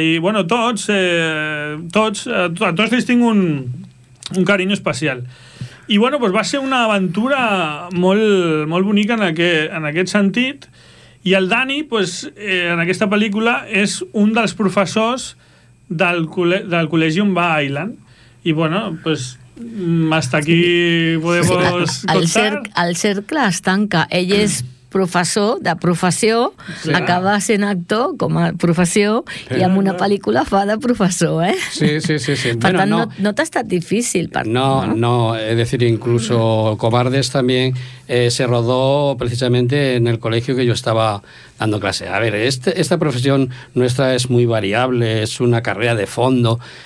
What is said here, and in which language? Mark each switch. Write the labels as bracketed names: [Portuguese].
[Catalan] I bueno, tots ells tinc un carinyo especial. I bueno, doncs, va ser una aventura molt, molt bonica en aquest sentit. I el Dani, doncs, en aquesta pel·lícula, és un dels professors del col·legi on va a Island. [Spanish] I bueno, pues hasta aquí podemos contar. [Catalan] El cercle es tanca. Ell és professor de professió, sí, acaba sent actor com a professió, sí, i en una pel·lícula fa de professor, eh? Sí. Per bueno, tant, no t'ha estat difícil. No, [Spanish] es decir, incluso Cobardes también se rodó precisamente en el colegio que yo estaba dando clase. A ver, esta profesión nuestra es muy variable, es una carrera de fondo...